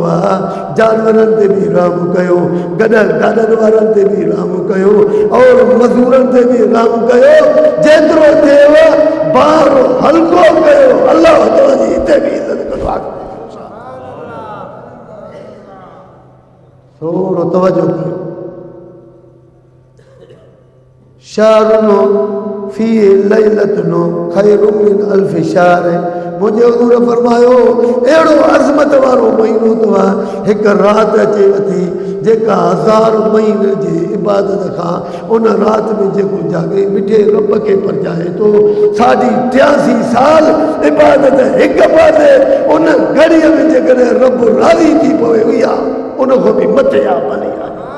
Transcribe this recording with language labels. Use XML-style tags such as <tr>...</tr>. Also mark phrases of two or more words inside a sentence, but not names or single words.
<sd>जानवरनि ते बि रहम कयो, गाॾनि वारनि ते बि रहम कयो और मज़दूरनि ते बि रहम कयो। जेतिरो थिएव भार हल्को कयो। अल्लाह तव्हांजी हिते बि इज़त कंदो आहे। थोरो तवजो कयो।</sd> <ar>شهر في ليلة خير من ألف شهر.</ar> <sd>मुंहिंजे हुज़ूर फरमायो अहिड़ो अज़मत वारो महीनो अथव, हिकु राति अचे थी जेका 1000 महीने जी इबादत खां उन राति में जेको जागे मिठे रब खे परचाए थो। 83 साल इबादत हिकु पासे, उन घड़ीअ में जेकॾहिं रब राज़ी थी पवे हुई आहे उन खां बि मथे आहे, भली आहे।</sd>